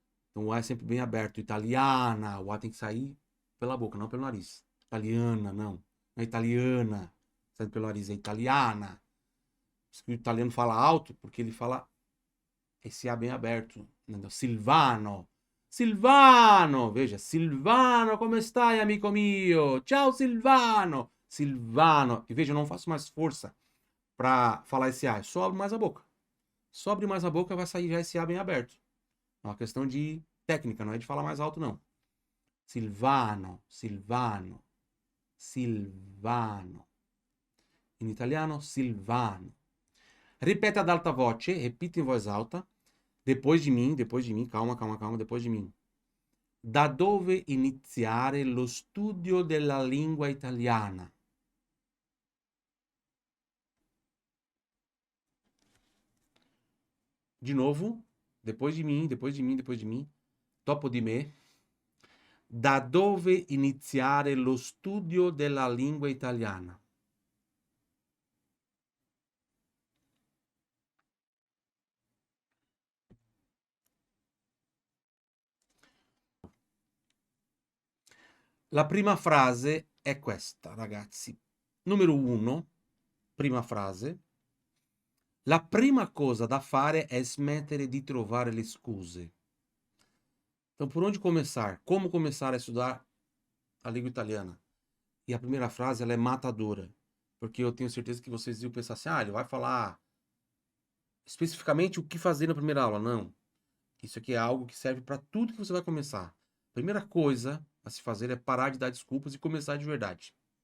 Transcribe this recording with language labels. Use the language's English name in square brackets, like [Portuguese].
[Portuguese] Então o A é sempre bem aberto. Italiana. O A tem que sair pela boca, não pelo nariz. Italiana, não. Não é italiana. Sai pelo nariz, é italiana. O italiano fala alto, porque ele fala esse A bem aberto. Silvano. [Italian] Silvano, veja, Silvano, come stai, amico mio? Ciao, Silvano. Silvano. [Portuguese] E veja, eu não faço mais força para falar esse A, só abro mais a boca. Só abre mais a boca, vai sair já esse A bem aberto. É uma questão de técnica, não é de falar mais alto, não. Silvano, Silvano, Silvano. [Italian] In italiano, Silvano. Ripeta ad alta voce, [Portuguese] repita em voz alta. Depois de mim, calma, calma, calma, depois de mim. [Italian] Da dove iniziare lo studio della lingua italiana? [Portuguese] De novo, depois de mim, depois de mim, depois de mim. [Italian] Dopo di me. Da dove iniziare lo studio della lingua italiana? La prima frase è questa, ragazzi. Numero 1, prima frase. La prima cosa da fare è smettere di trovare le scuse. [Portuguese] Então, por onde começar? Como começar a estudar a língua italiana? E a primeira frase, ela é matadora. Porque eu tenho certeza que vocês iam pensar assim, ah, ele vai falar especificamente o que fazer na primeira aula. Não. Isso aqui é algo que serve para tudo que você vai começar. Primeira coisa a se fazer é parar de dar desculpas e começar de verdade.